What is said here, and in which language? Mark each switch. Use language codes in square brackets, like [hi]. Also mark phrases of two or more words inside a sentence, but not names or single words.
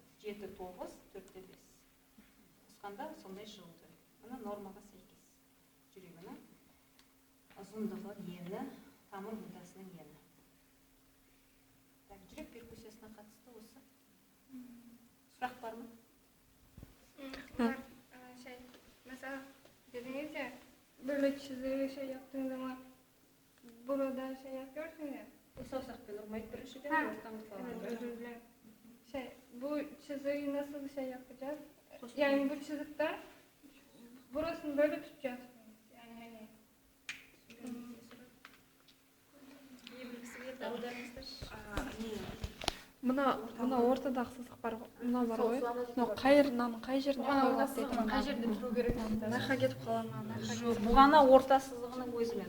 [kk] 7-9, 4-5. Қосқанда сондай шығуы. Мына нормаға сәйкес. Жүрегінің ұзындығы ені, тамыр будасының ені. Жүрек перкуссиясына қатысты осы. Сұрақ бар ма? [tr] Mesela dediniz ya böyle çizgiyi şey yaptığın zaman burada şey yapıyorsun ya. [kk] Саусақпен ұрмайды біріншіден, ортаңды [tr] Evet, falan. özür dilerim. Bu çizgiyi nasıl şey yapacağız? Yani bu çizikten burasını böyle tutacağız. Yani hani [kk] Мына ортадағы сызық бар ғой. Мына бар ғой. Мынау қай жеріне қойылады дейді. қай жерде тұру керек? Мынақа кетіп қалады ма? Бұғана орта сызығының өзімен.